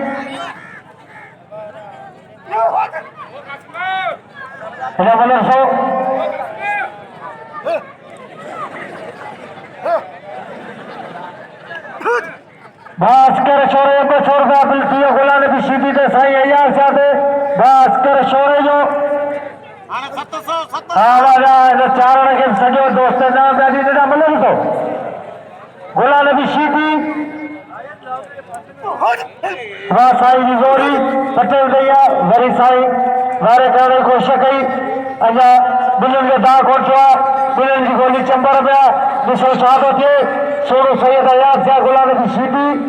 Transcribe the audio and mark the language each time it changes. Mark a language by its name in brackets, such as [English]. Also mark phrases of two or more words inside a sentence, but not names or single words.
[Sindhi] हेॾा मल्ह सो भास्कर शोरे 200 रुपया बिल थी वियो गुलाम नबी शीदी ते साईं अयाज़ सा ते भास्कर शोरे जो हा वाजा हिन चारण खे सॼो दोस्त इनाम पिया ॾींदा हेॾा मल्ह सो गुलाम नबी शीदी वाह साईं जी जोड़ी पटेल भैया वरी साईं वारे करण जी कोशिश कई अञा ॿिन्हिनि खे दाग कोठियो आहे ॿिन्हिनि जी गोली चंबर पिया ॾिसो छा थो थिए सोरो सैयद अयाज़ सा गुलाम नबी शीदी